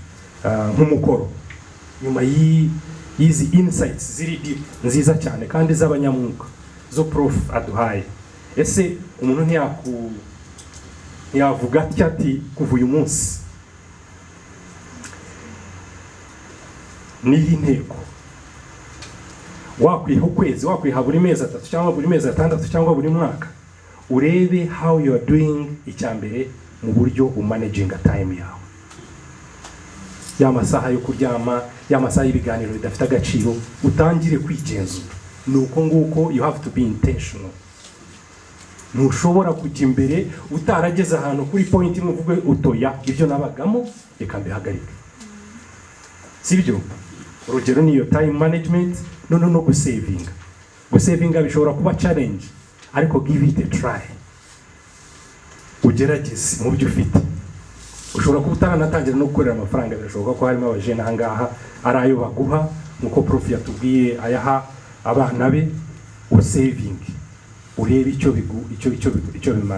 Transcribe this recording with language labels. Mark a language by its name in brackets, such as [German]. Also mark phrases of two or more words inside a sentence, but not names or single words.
[Kinyarwanda] Nk'umukoro nyuma y'izi insights ziri deep nziza cyane kandi z'abanyamwuka zo Prof aduhaye, ese umuntu ntiyavuga ati kuva uyu munsi niyi ntego wakwiha ukwezi, wakwiha buri mezi 3 cyangwa buri mezi 6 cyangwa buri mwaka, urebe [English] how you are doing [Kinyarwanda] icyambere mu buryo umanaging time yawe. Ya masaha yo kuryama, ya masaha y'ibiganiro bidafite agaciro, utangire kwigenzura. Nuko nguko [English] you have to be intentional. [Kinyarwanda] Ntushobora kujya imbere utarageze ahantu kuri point imwe uvuge utoya ibyo nabagamo reka mbihagarike. Sibyo? Urugero niyo [English] time management, [Kinyarwanda] no gusavinga. Gusavinga bishobora kuba challenge, ariko [English] give it a try. [Kinyarwanda] Ugerageze mu byo ufite. Ushobora kuba utanatangira no gukorera amafaranga, birashoboka ko harimo abajene ahangaha ari ayo baguha, nkuko Prof yatubwiye ayaha abana be, saving, urebe icyo bimara.